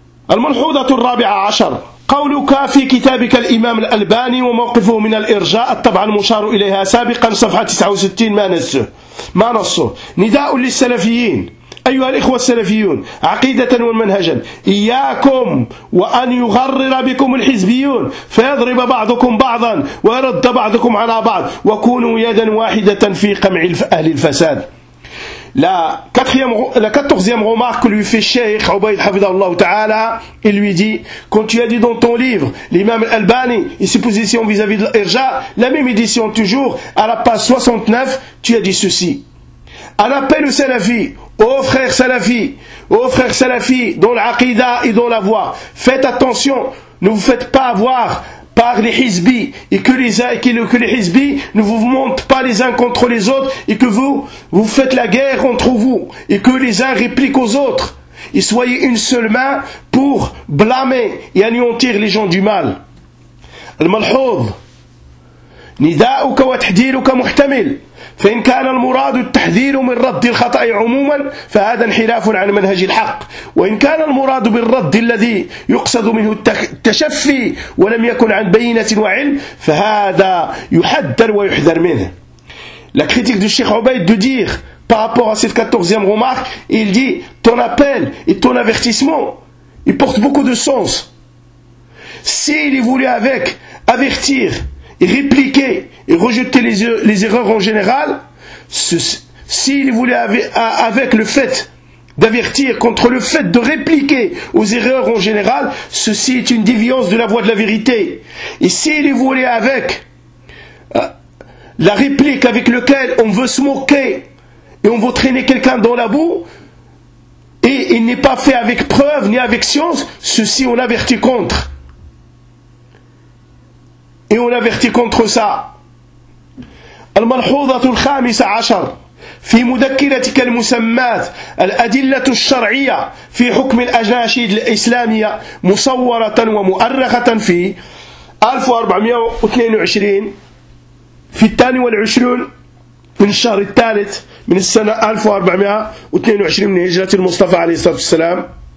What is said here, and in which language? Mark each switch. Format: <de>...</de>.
<ar>الملحوظة الرابعة عشر قولك في كتابك الإمام الألباني وموقفه من الإرجاء الطبعة المشار إليها سابقا صفحة 69 ما نصه نداء للسلفيين أيها الإخوة السلفيون عقيدة ومنهجا إياكم وأن يغرر بكم الحزبيون فيضرب بعضكم بعضا ويرد بعضكم على بعض وكونوا يدا واحدة في قمع أهل الفساد.</ar> <fr>La quatorzième remarque que lui fait Cheikh Ubaid Hafidhahullah Ta'ala, il lui dit, quand tu as dit dans ton livre, l'imam al-Albani, et ses positions vis-à-vis de l'Irja, la même édition toujours, à la page 69, tu as dit ceci. À l'appel au Salafi, ô frères Salafi, dans l'aqida et dans la voix, faites attention, ne vous faites pas avoir par les hizbis, et que les hizbis ne vous montent pas les uns contre les autres, et que vous, vous faites la guerre entre vous, et que les uns répliquent aux autres, et soyez une seule main pour blâmer et anéantir les gens du mal.</fr> <ar>Al-Malhoud, نداءك وتحذيرك محتمل فإن كان المراد التحذير من رد الخطأ عموما فهذا انحراف عن منهج الحق وإن كان المراد بالرد الذي يقصد منه التشفي ولم يكن عن بينة وعلم فهذا يحذر ويحذر منه.</ar> <fr>La critique du Cheikh Obeid de dire par rapport à cette 14e remarque, il dit ton appel et ton avertissement il porte beaucoup de sens. S'il voulait avec avertir et répliquer et rejeter les erreurs en général, s'il voulait avec le fait d'avertir contre le fait de répliquer aux erreurs en général, ceci est une déviance de la voie de la vérité. Et s'il voulait avec la réplique avec laquelle on veut se moquer et on veut traîner quelqu'un dans la boue, et il n'est pas fait avec preuve ni avec science, ceci on avertit contre. Et on avertit contre ça.</fr> <ar>الملحوظة الخامسة عشر في مذكرتك المسمات الأدلة الشرعية في حكم الأجناشيد الإسلامية مصورة ومؤرخة في 1422 في 22 من الشهر الثالث من السنة 1422 من هجرة المصطفى عليه الصلاة والسلام.</ar>